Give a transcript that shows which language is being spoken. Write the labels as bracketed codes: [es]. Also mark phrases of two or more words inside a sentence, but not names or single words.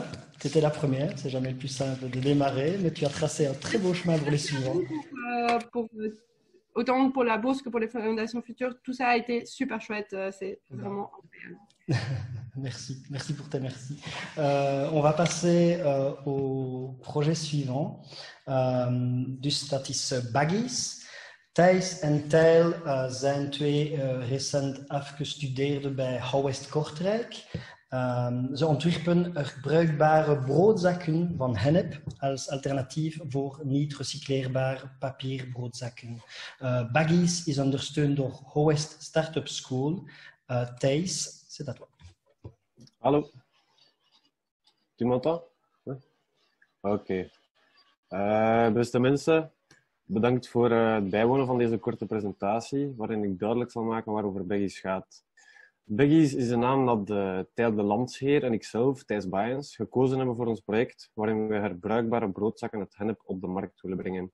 [fr] Tu étais la première, c'est jamais le plus simple de démarrer, mais tu as tracé un très beau chemin pour les suivants. Autant pour la bourse que pour les fondations futures, tout ça a été super chouette. C'est vraiment incroyable. Merci pour tes merci. On va passer au projet suivant. [nl] Dus dat is Baggies. Thijs en Tijl zijn twee recent afgestudeerden bij Houwest Kortrijk. Ze ontwerpen bruikbare broodzakken van hennep als alternatief voor niet recycleerbare papierbroodzakken. Baggies is ondersteund door Houwest Startup School. Thijs, [fr] c'est à toi. Hallo. Tu m'entends? [nl] Oké. Beste mensen, bedankt voor het bijwonen van deze korte presentatie, waarin ik duidelijk zal maken waarover Baggies gaat. Baggies is de naam dat Tijl de Landsheer en ikzelf, Thijs Baijens, gekozen hebben voor ons project, waarin we herbruikbare broodzakken uit hennep op de markt willen brengen.